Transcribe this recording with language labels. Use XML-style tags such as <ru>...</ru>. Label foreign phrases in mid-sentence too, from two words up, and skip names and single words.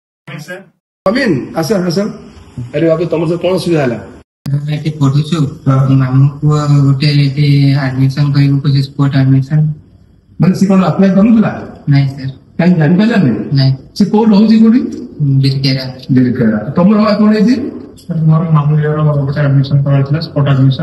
<hi>अमीन आस आस अरे बाबू तुम सब कौन सुविधा है</hi> <or>ଏଠି ପଢୁଛୁ ମାମୁଁକୁ ଗୋଟେ ଏଠି ଆଡମିସନ କରିବୁ କହୁଛି</or> <en>sport admission</en> <or>ମାନେ ସେ କଣ ଆପ୍ଲାଏ କରୁଥିଲା ନାଇଁ ସାର୍ କାହିଁ ଜାଣିପାରିଲାନି ନାଇଁ ସେ କୋଉ ରହୁଛି କୋଉଠି ବିରକେରା ତମର କଣ ହେଇଛି ମୋର ମାମୁଁ ଝିଅର ଗୋଟେ ଆଡମିସନ କରାଯାଇଥିଲା</or> <en>sport admission.</en>